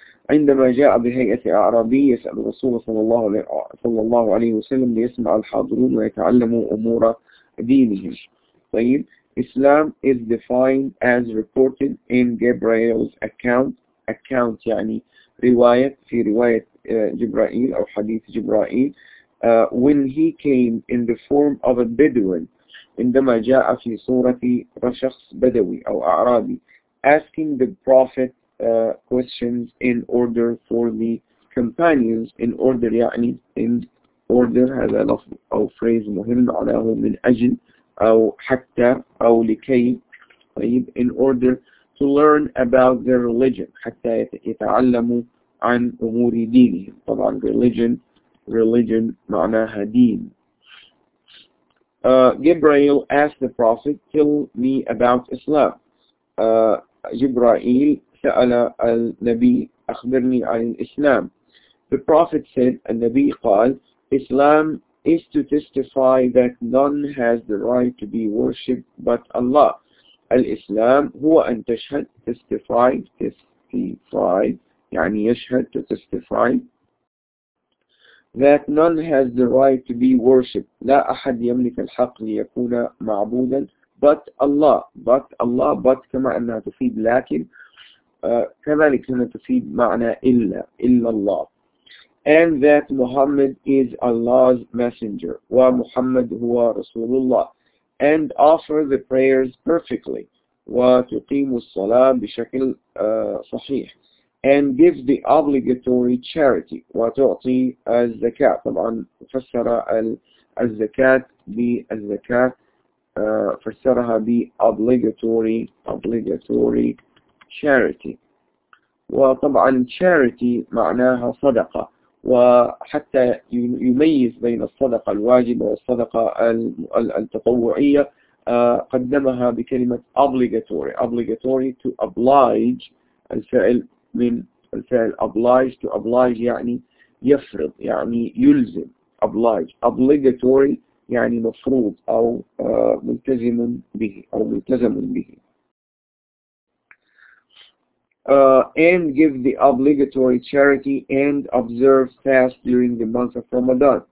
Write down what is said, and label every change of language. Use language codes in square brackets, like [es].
[ar] عندما جاء بهيئة أعرابي يسأل الرسول صلى الله عليه وسلم ليسمع الحاضرون ويتعلموا أمور دينهم. طيب [en] Islam is defined as reported in Gabriel's account، [ar] account يعني رواية، في رواية جبرائيل أو حديث جبرائيل. [en] When he came in the form of a Bedouin، [ar] عندما جاء في صورة شخص بدوي أو أعرابي. [en] Asking the prophet questions in order for the companions، in order يعني in order، [ar] هذا لفظ أو [en] phrase [ar] مهم، معناه من أجل أو حتى أو لكي. [en] طيب in order to learn about their religion، [ar] حتى يتعلموا عن أمور دينهم. طبعا religion، religion معناها دين. [en] Gabriel asked the prophet tell me about Islam، [ar] جبرائيل سأل النبي أخبرني عن الإسلام. [en] The prophet said، [ar] النبي قال [en] Islam is to testify that none has the right to be worshipped but Allah، [ar] الإسلام هو أن تشهد، [en] testify، testify [ar] يعني يشهد، [en] to testify، that none has the right to be worshipped، [ar] لا أحد يملك الحق ليكون معبودا، [en] but Allah، but Allah، but [ar] كما أنها تفيد لكن، كذلك هنا تفيد معنى إلا، إلا الله. [en] And that Muhammad is Allah's messenger، [ar] ومحمد هو رسول الله. [en] And offer the prayers perfectly، [ar] وتقيم الصلاة بشكل صحيح. [en] And give the obligatory charity, [ar] وتعطي الزكاة. طبعا فسر الزكاة بالزكاة, فسرها بobligatory, obligatory charity. وطبعا charity معناها صدقة, وحتى يميز بين الصدقة الواجبة والصدقة التطوعية قدمها بكلمة obligatory. [en] Obligatory to oblige, [ar] الفعل من الفعل oblige, [en] to oblige [ar] يعني يفرض, يعني يلزم. Oblige, obligatory يعني مفروض أو ملتزم به أو ملتزم به. [en] And give the obligatory charity and observe fast during the month of Ramadan.